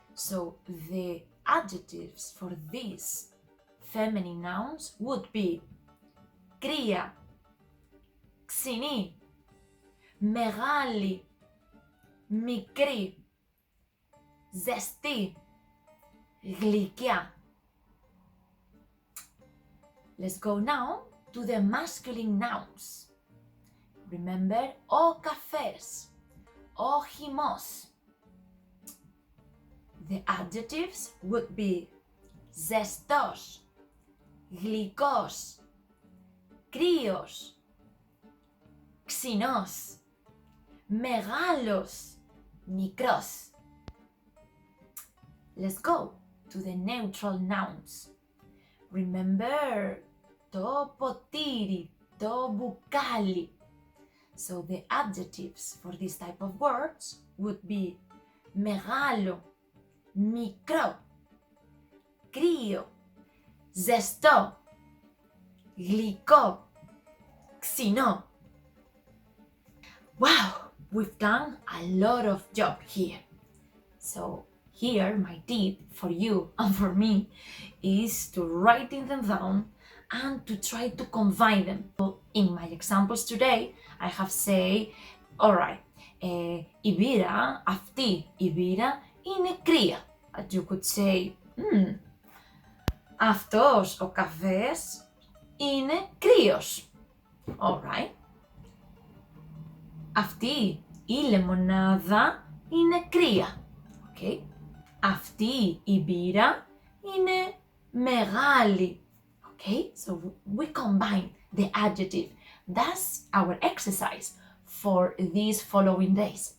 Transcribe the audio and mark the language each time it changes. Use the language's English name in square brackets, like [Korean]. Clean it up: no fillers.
[English] So the adjectives for these feminine nouns would be [Greek] κρύα, ξινή, μεγάλη, μικρή, ζεστή, γλυκιά. [English] Let's go now to the masculine nouns. [Greek] Remember, ο καφές, ο χυμός. [English] The adjectives would be [Greek] ζεστός, γλυκός, κρύος, ξινός, μεγάλος, μικρός. [English] Let's go to the neutral nouns. [Greek] Remember, το ποτήρι, το μπουκάλι. [English] So the adjectives for this type of words would be [Greek] μεγάλο, μικρό, κρύο, ζεστό, γλυκό, ξινό. [English] Wow, we've done a lot of job here. So here my tip for you and for me is to writing them down and to try to combine them. In my examples today, I have said, alright, [Greek] η μπύρα, αυτή η μπύρα είναι κρύα. [English] But you could say, [Greek] αυτός ο καφές είναι κρύος. Alright. Αυτή η λεμονάδα είναι κρύα. Okay. Αυτή η μπύρα είναι μεγάλη. [English] Okay, so we combine the adjective. That's our exercise for these following days.